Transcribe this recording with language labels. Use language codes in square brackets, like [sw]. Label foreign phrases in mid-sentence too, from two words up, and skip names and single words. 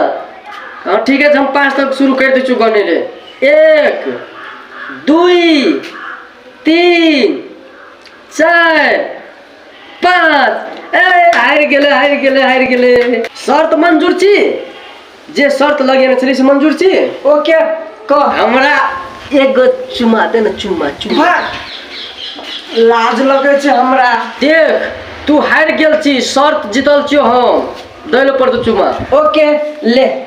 [mai] हाँ ठीक है, हम 5 तक शुरू कर दे छु गने ले। 1 2 3 4 5। हार गेले। शर्त मंजूर छी? जे शर्त लगेने छली से मंजूर छी? ओके कह। हमरा एगो चुमा दे ना, चुमा। लाज लगे छे हमरा। देख तू हार गेल छी, शर्त जीतल छियो हम, दैले पर तो चुमा। ओके ले।